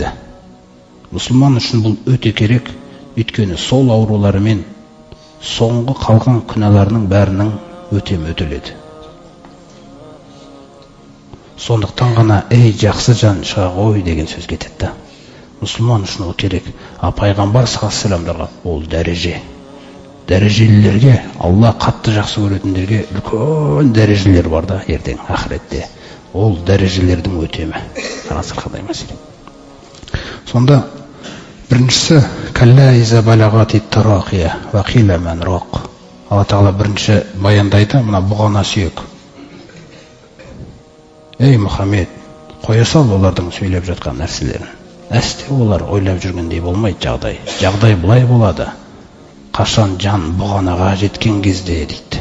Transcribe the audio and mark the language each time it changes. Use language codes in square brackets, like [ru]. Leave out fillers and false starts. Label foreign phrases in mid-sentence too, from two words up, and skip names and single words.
[kk] Мұсылман үшін бұл өте керек, өйткені сол ауруларымен соңғы қалған күнәларының бәрінің өтемі өтеледі. Сондықтан ғана ей жақсы жан шыға ғой деген сөз кетеді. Мұсылман үшін ол керек. Пайғамбар [ar] صلى الله عليه وسلم [kk] ол дәреже. Дәрежелілерге, Алла қатты жақсы көретіндерге үлкен дәрежелер бар да ертең ақыретте. Ол дәрежелердің өтемі. Қараңыздар қандай мәселе. Сонда біріншісі [ar] كلا إذا بلغت التراقي وقيل من راق. [kk] Алла Тағала бірінші баяндайды, мына бұғана сүйек. Ей Мұхаммед, қоя сал олардың сөйлеп жатқан нәрселерін. Әсте олар ойлап жүргендей болмайды жағдай. Жағдай бұлай болады. Қашан жан бұғанаға жеткен кезде дейді.